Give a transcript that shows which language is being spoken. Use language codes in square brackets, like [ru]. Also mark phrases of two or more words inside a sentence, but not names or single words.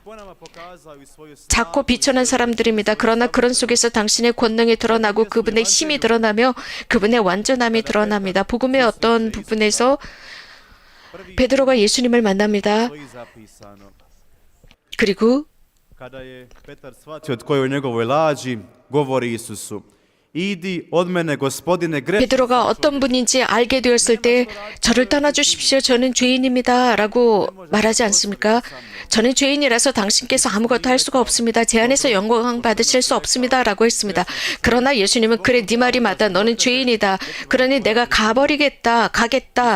[ko] 작고 비천한 사람들입니다. 그러나 그런 속에서 당신의 권능이 드러나고 그분의 힘이 드러나며 그분의 완전함이 드러납니다. 복음의 어떤 부분에서 베드로가 예수님을 만납니다. 그리고 [hr] Kada je Petar shvatio tko je u njegovoj laži, govori Isusu: Idi od mene, gospodine, grešnik. [ko] 베드로가 어떤 분인지 알게 되었을 때 저를 떠나주십시오. 저는 죄인입니다. 라고 말하지 않습니까? 저는 죄인이라서 당신께서 아무것도 할 수가 없습니다. 제 안에서 영광 받으실 수 없습니다. 라고 했습니다. 그러나 예수님은 그래, 네 말이 맞다. 너는 죄인이다. 그러니 내가 가겠다.